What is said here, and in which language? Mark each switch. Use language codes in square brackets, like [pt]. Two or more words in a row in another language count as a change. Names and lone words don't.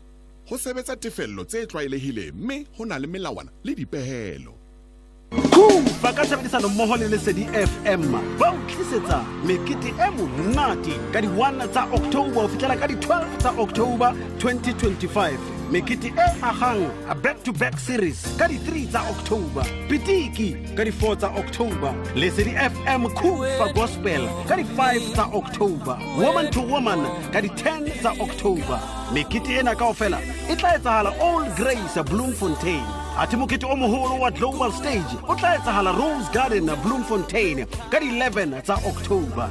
[st] Ho sebetsa tefello tse tlwaelehileng mme ho na le melawana le dipehelo. CUFA ka tshebedisano mmoho le Lesedi FM ba o tlisetsa mekete e monate ka di-1 tsa October ho fihlela ka di-12 tsa October 2025. Mekete e agang a [en] back-to-back series [st] ka di-3 tsa October. Pitiki ka di-4 tsa October. Lesedi FM CUFA Gospel ka di-5 tsa October. Woman to Woman ka di-10 tsa October. Mekete ena kaofela e tla etsahala All Grace Bloemfontein. Ati mokete o moholo wa Global Stage o tla etsahala Rose Garden Bloemfontein ka di-11 tsa October.